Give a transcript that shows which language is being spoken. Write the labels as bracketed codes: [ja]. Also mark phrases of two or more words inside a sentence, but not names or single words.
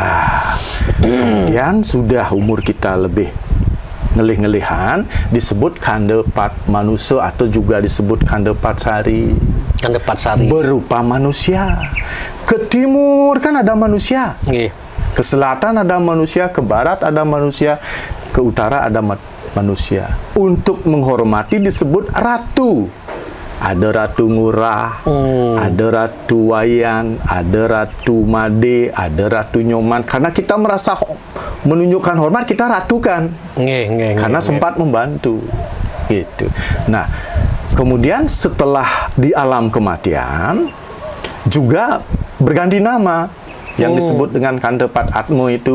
[id] Ya. Kemudian sudah umur kita lebih ngelih-ngelihan disebut Khanda Pat Manusa atau juga disebut Khanda Pat Sari. Khanda Pat Sari. Berupa manusia. Ke timur kan ada manusia. Ke selatan ada manusia, ke barat ada manusia, ke utara ada manusia. Untuk menghormati disebut ratu. Ada Ratu Ngurah, ada Ratu Wayan, ada Ratu Made, ada Ratu Nyoman. Karena kita merasa menunjukkan hormat, kita ratukan. Karena sempat membantu. Gitu. Nah, kemudian setelah di alam kematian, juga berganti nama. Yang disebut dengan Khanda Pat Atma itu